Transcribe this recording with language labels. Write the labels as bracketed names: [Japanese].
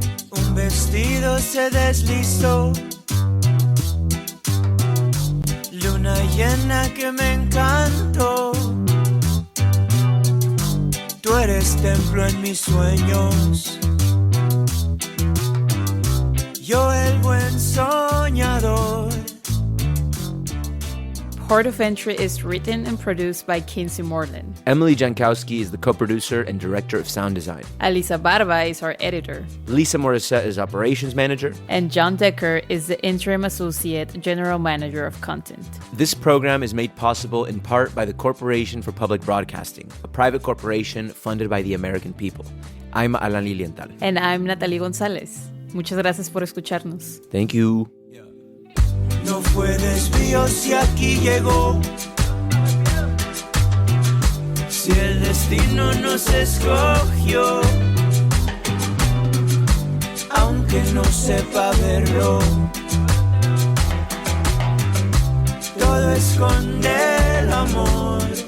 [Spanish] Un vestido se deslizó, luna llena que me encantó. Tú eres templo en mis sueños, yo el buen soñador. [English] Port of Entry is written and produced by Kinsee Morlan. Emily Jankowski is the co-producer and director of sound design. Alisa Barba is our editor. Lisa Morrisette is operations manager. And John Decker is the interim associate general manager of content. This program is made possible in part by the Corporation for Public Broadcasting, a private corporation funded by the American people. I'm Alan Lilienthal. And I'm Natalie Gonzalez. [Spanish] Muchas gracias por escucharnos. [English] Thank you. [Spanish] No fue desvío si aquí llegó, si el destino nos escogió, aunque no sepa verlo, todo esconde el amor.